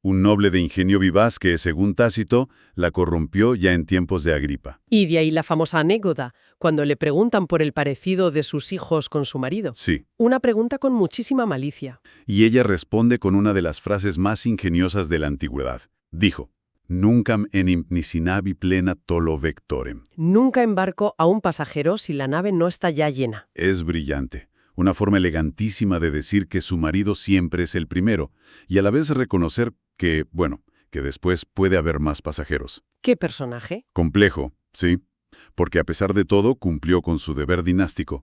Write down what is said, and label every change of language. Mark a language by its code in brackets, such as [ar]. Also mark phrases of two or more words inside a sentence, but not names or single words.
[es] un noble de ingenio vivaz que, según Tácito, la corrompió ya en tiempos de Agripa. Y de ahí la famosa anécdota, cuando le preguntan por el parecido de sus hijos con su marido. Sí, Una pregunta con muchísima malicia. y ella responde con una de las frases más ingeniosas de la antigüedad. Dijo, [la] «Nuncam enim nisi navi plena tolo vectorem». [es] Nunca embarco a un pasajero si la nave no está ya llena. Es brillante. Una forma elegantísima de decir que su marido siempre es el primero, y a la vez reconocer que, que después puede haber más pasajeros. ¿Qué personaje? Complejo, sí, porque a pesar de todo cumplió con su deber dinástico.